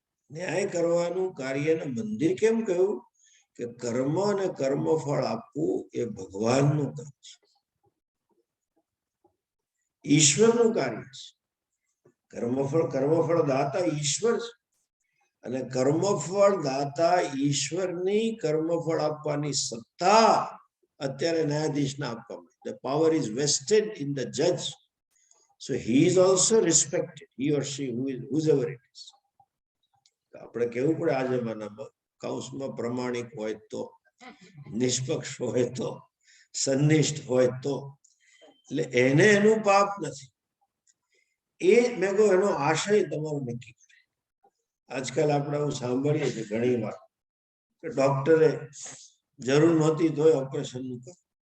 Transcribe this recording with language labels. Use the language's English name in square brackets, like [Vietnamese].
[Gujarati] ન્યાય કરવાનું કાર્યને મંદિર કેમ કહ્યું? કે કર્મ અને કર્મફળ આપવું એ ભગવાનનું કામ છે, ઈશ્વરનું કાર્ય છે. કર્મફળ દાતા ઈશ્વર છે, અને કર્મફળ દાતા ઈશ્વરની કર્મફળ આપવાની સત્તા અત્યારે ન્યાયાધીશને આપવામાં. [English] The power is vested in the judge, so he is also respected, he or she, whoever it is. [Gujarati] આપણે કેવું પડે આ જમાનામાં, કૌંસમાં પ્રમાણિક હોય તો, નિષ્પક્ષ હોય તો, સંનિષ્ઠ હોય તો. એટલે એને એનું પાપ નથી. એ મેં કહું એનો આશય તમારો નક્કી કરે. આજકાલ આપણે આવું સાંભળીએ છીએ ઘણી વાર કે ડોક્ટરે જરૂર નહોતી તોય ઓપરેશનનું કર્યું.